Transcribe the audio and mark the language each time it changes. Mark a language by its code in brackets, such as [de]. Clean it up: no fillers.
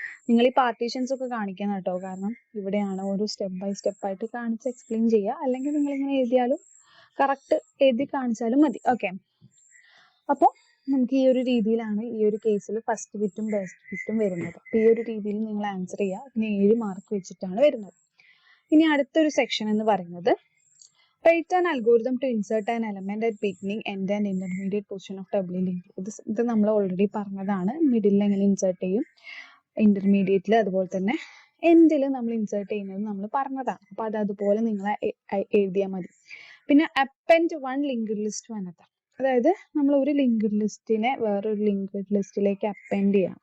[ml] നിങ്ങൾ ഈ പാർട്ടീഷൻസ് ഒക്കെ കാണിക്കണം കേട്ടോ. കാരണം ഇവിടെയാണ് ഓരോ സ്റ്റെപ്പ് ബൈ സ്റ്റെപ്പ് ആയിട്ട് കാണിച്ച് എക്സ്പ്ലെയിൻ ചെയ്യുക. അല്ലെങ്കിൽ നിങ്ങൾ ഇങ്ങനെ എഴുതിയാലും കറക്റ്റ് എഴുതി കാണിച്ചാലും മതി. ഓക്കെ, അപ്പോൾ നമുക്ക് ഈ ഒരു രീതിയിലാണ് ഈ ഒരു കേസിൽ ഫസ്റ്റ് ഫിറ്റും ബെസ്റ്റ് ഫിറ്റും വരുന്നത്. അപ്പോൾ ഈ ഒരു രീതിയിൽ നിങ്ങൾ ആൻസർ ചെയ്യുക. പിന്നെ 7 മാർക്ക് വെച്ചിട്ടാണ് വരുന്നത്. ഇനി അടുത്തൊരു സെക്ഷൻ എന്ന് പറയുന്നത് [en] Write an algorithm to insert an element at beginning, end and intermediate position of doubly linked. [ml] ഇത് നമ്മൾ ഓൾറെഡി പറഞ്ഞതാണ്. മിഡിലിൽ എങ്ങനെ ഇൻസേർട്ട് ചെയ്യും, ഇന്റർമീഡിയറ്റിൽ അതുപോലെ തന്നെ എൻഡിൽ നമ്മൾ ഇൻസേർട്ട് ചെയ്യുന്നത് നമ്മൾ പറഞ്ഞതാണ്. അപ്പോൾ അത് അതുപോലെ നിങ്ങൾ എഴുതിയാൽ മതി. പിന്നെ [en] Append one linked list to another. [ml] അതായത് നമ്മൾ ഒരു ലിങ്ക്ഡ് ലിസ്റ്റിനെ വേറൊരു ലിങ്ക്ഡ് ലിസ്റ്റിലേക്ക് അപ്പെൻഡ് ചെയ്യാം.